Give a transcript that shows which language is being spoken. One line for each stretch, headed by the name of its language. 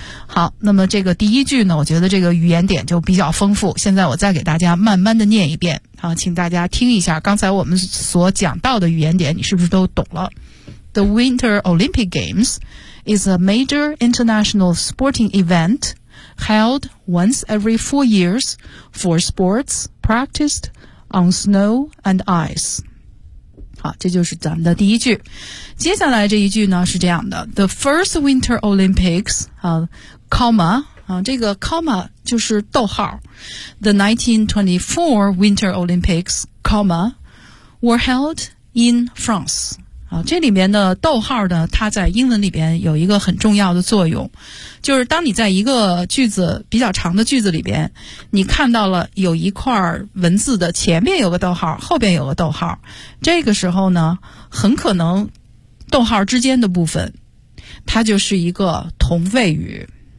Chinese: 好，那么这个第一句呢，我觉得这个语言点就比较丰富，现在我再给大家慢慢的念一遍啊，请大家听一下刚才我们所讲到的语言点，你是不是都懂了。
English: The Winter Olympic Games is a major international sporting event held once every 4 years for sports practiced on snow and ice.
Chinese: 好，这就是咱们的第一句。接下来这一句呢是这样的
English: ,The first Winter Olympics, comma,
Chinese: 这个 comma 就是逗号
English: ,The 1924 Winter Olympics, comma, were held in France.
Chinese: 啊，这里面的逗号呢，它在英文里边有一个很重要的作用，就是当你在一个句子比较长的句子里边，你看到了有一块文字的前面有个逗号，后边有个逗号，这个时候呢，很可能逗号之间的部分，它就是一个同位语。